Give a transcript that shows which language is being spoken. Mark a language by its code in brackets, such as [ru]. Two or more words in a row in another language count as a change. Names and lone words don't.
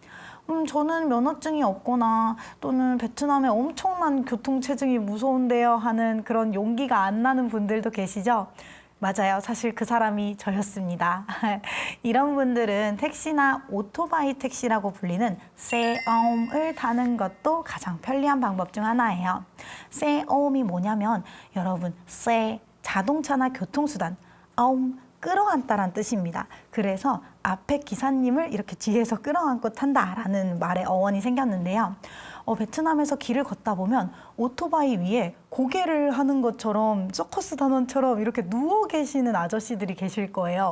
[ko] 저는 면허증이 없거나 또는 베트남의 엄청난 교통체증이 무서운데요 하는 그런 용기가 안 나는 분들도 계시죠? 맞아요. 사실 그 사람이 저였습니다. 이런 분들은 택시나 오토바이 택시라고 불리는 [vi] xe ôm [ko] 을 타는 것도 가장 편리한 방법 중 하나예요. [vi] xe ôm [ko] 이 뭐냐면 여러분 xe 자동차나 교통수단, ôm 끌어안다란 뜻입니다. 그래서 앞에 기사님을 이렇게 뒤에서 끌어안고 탄다라는 말의 어원이 생겼는데요. 베트남에서 길을 걷다 보면 오토바이 위에 고개를 하는 것처럼 서커스 단원처럼 이렇게 누워 계시는 아저씨들이 계실 거예요.